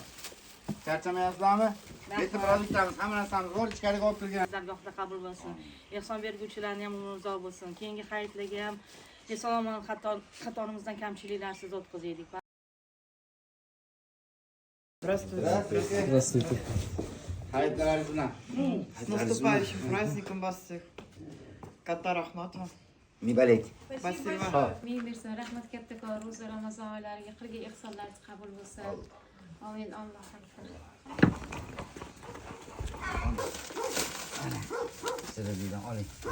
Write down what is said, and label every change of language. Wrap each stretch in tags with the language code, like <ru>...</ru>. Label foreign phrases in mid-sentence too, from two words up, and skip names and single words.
<uz>Charchamayapsizlarmi? Bitta produktamiz, hamma narsamiz bor, ichkariga olib kirgan. Zargohda qabul bo'lsin. Ehson berguvchilarni ham umrzoq bo'lsin. Keyingi hayitlarga ham eson-omon xatorimizdan kamchiliklarsiz o'tkazaylik.</uz> <ru>Здравствуйте.</ru> <uz>Hayitlaringiz bilan.</uz> <ru>С наступающим праздником вас всех.</ru> <uz>Katta rahmat va Mi balek. spasibo. Ming bersin, rahmat kattakon, ro'za Ramazon oylariga qilgan ehsonlaringiz qabul bo'lsin.</uz> <ar>آمين. الله أكبر.</ar> <uz>Sizlardan oling.</uz>